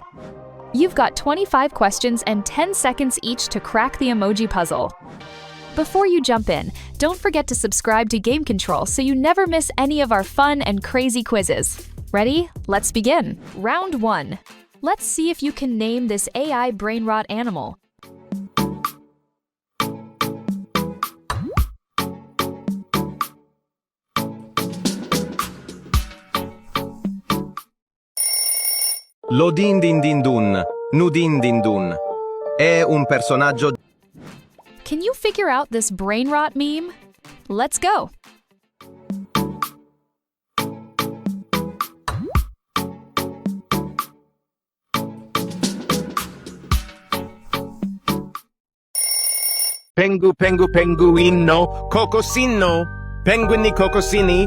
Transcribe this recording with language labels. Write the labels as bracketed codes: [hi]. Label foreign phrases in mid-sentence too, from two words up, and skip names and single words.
[en] You've got 25 questions and 10 seconds each to crack the emoji puzzle. Before you jump in, don't forget to subscribe to Game Control so you never miss any of our fun and crazy quizzes. Ready? Let's begin. Round 1. Let's see if you can name this AI brainrot animal. Lo din din din dun, nu din din dun. [it] È un personaggio. [en] Can you figure out this brainrot meme? Let's go! Penguino, Cocosino, penguini Cocosini.